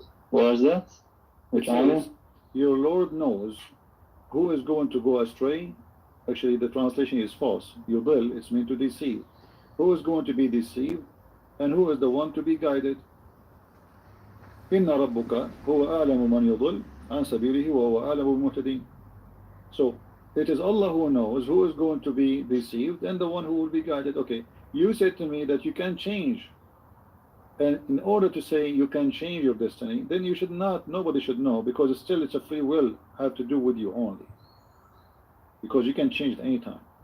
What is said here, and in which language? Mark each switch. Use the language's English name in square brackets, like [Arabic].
[English] What is that? It says, Your Lord knows who is going to go astray. Actually, the translation is false. Yudil, it's meant to deceive. Who is going to be deceived and who is the one to be guided? [Arabic] إن ربك هو أعلم من يضل عن سبيله وهو أعلم بالمهتدين. [English] So it is Allah who knows who is going to be deceived and the one who will be guided. Okay, you said to me that you can change, and in order to say you can change your destiny, then you should not. Nobody should know, because still it's a free will, have to do with you only, because you can change it anytime.